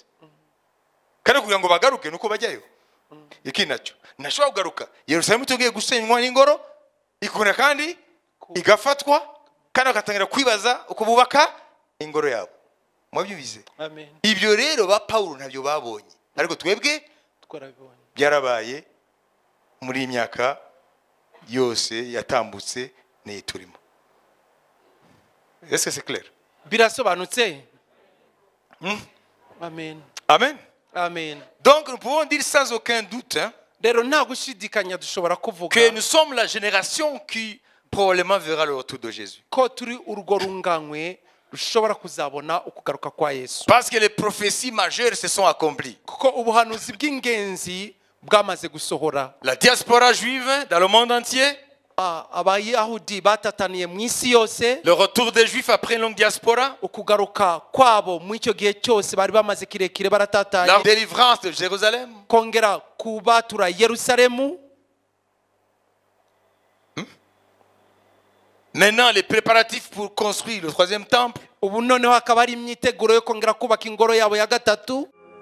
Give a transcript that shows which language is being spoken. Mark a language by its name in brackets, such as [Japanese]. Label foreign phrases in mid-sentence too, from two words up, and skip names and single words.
[Kinyarwanda] Kandi kugira ngo bagaruke nuko bajyayo. Iki nacyo ntashobora kugaruka Yerusalemu tugiye gusenywa n'ingoro ikuna kandi igafatwa, kandi bakatangira kwibaza uko bubaka ingoro yabo. Mwabyubize? Amen. Ibyo rero ba Paulo ntabyo babonye, ariko twebwe twarabibonye. byarabaye muri imyaka yose yatambutse n'iturimo. [French] Est-ce que c'est clair? [Kinyarwanda] Birasobanutse? Amen. Amen. Amen. [French] Donc nous pouvons dire sans aucun doute [Kinyarwanda] Rero nta gushidikanya dushobora kuvuga [French] que nous sommes la génération qui probablement verra le retour de Jésus. [Kinyarwanda] ko turi urugo runganywe rushobora kuzabona ukugaruka kwa Yesu. [French] Parce que les prophéties majeures se sont accomplies. [Kinyarwanda] Kuko ubuhanuzi bw'ingenzi bwamaze gusohora. [French] La diaspora juive dans le monde entier, [Kinyarwanda] Abayahudi batataniye mu isi yose, [French] le retour des Juifs après une longue diaspora, [Kinyarwanda] ukugaruka kwabo mu icyo gihe cyose bari bamaze kirekire baratataye, [French] la délivrance de Jérusalem, [Kinyarwanda] kongera kubatura Yerusalemu. [French] maintenant les préparatifs pour construire le 3e temple. [Kinyarwanda] Ubu noneho hakaba ari imyiteguro yo kongera kubaka ingoro yabo ya gatatu.